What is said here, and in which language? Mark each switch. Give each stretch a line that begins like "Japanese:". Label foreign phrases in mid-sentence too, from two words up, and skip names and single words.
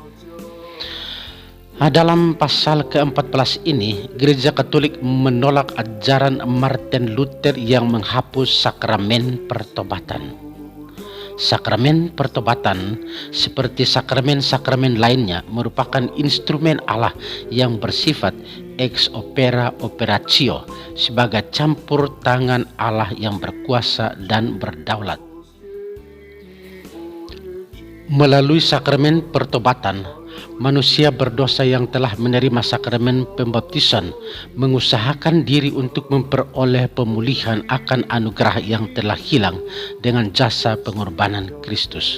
Indonesian: Dalam pasal ke-14 ini, Gereja Katolik menolak ajaran Martin Luther yang menghapus sakramen pertobatan. Sakramen pertobatan, seperti sakramen-sakramen lainnya, merupakan instrumen Allah yang bersifat
Latin: ex opere operatio,
Indonesian: sebagai campur tangan Allah yang berkuasa dan berdaulat. Melalui sakramen pertobatan, manusia berdosa yang telah menerima sakramen pembaptisan mengusahakan diri untuk memperoleh pemulihan akan anugerah yang telah hilang dengan jasa pengorbanan Kristus.